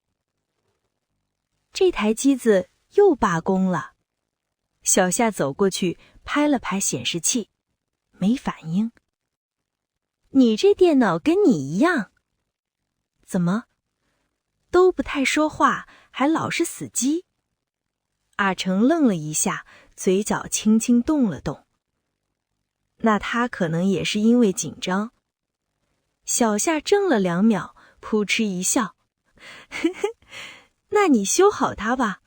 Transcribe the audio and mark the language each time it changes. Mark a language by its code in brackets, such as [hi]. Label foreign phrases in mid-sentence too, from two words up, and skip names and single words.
[zh] 這台機子又罷工了。小夏走過去，拍了拍顯示器，沒反應。你這電腦跟你一樣。怎麼？都不太說話，還老是死機。阿成愣了一下，嘴角輕輕動了動。那他可能也是因為緊張。小夏怔了2秒，撲哧一笑。呵呵，那你修好它吧。